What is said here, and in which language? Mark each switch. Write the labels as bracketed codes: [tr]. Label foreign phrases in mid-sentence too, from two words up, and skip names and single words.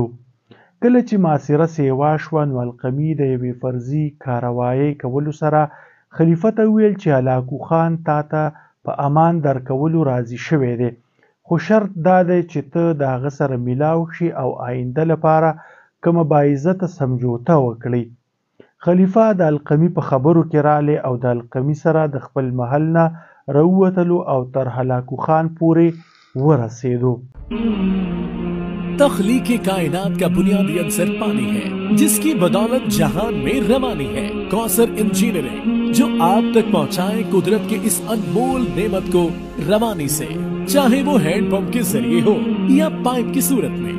[ps] کله چې محاصره سیوا شوه نو القمي د یوې فرضي کاروایۍ کولو سره خلیفه ته وویل چې هلاکو خان تا ته په امان درکولو راضي شوی دی، خو شرط دا دی چې ته د هغه سره میلاو شي او آینده لپاره کومه باعزته سمجوته وکړي. خلیفه د القمي په خبرو کې رالی او د القمي سره د خپل محل نه راووتلو او تر هلاکو خان پورې ورسېدو. [ur] تخلیق کائنات کا بنیادی عنصر پانی ہے، جس کی بدولت جہان میں روانی ہے. کوثر انجینئرنگ جو آپ تک پہنچائے قدرت کے اس انمول نعمت کو روانی سے، چاہے وہ ہینڈ پمپ کے ذریعے ہو یا پائپ کی صورت میں.